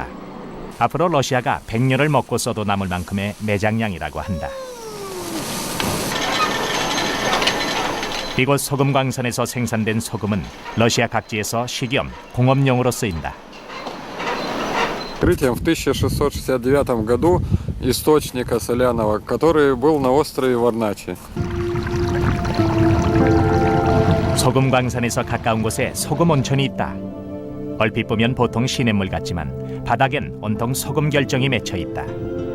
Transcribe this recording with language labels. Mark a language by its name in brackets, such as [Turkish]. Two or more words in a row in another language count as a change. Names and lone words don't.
[Korean] 앞으로 러시아가 100년을 먹고 써도 남을 만큼의 매장량이라고 한다. 이곳 소금 광산에서 생산된 소금은 러시아 각지에서 식염, 공업용으로 쓰인다. [Russian] Открытием в 1669 году источника соляного, который был на острове Варначи. [Korean] 소금 광산에서 가까운 곳에 소금 온천이 있다. 얼핏 보면 보통 시냇물 같지만 바닥엔 온통 소금 결정이 맺혀 있다.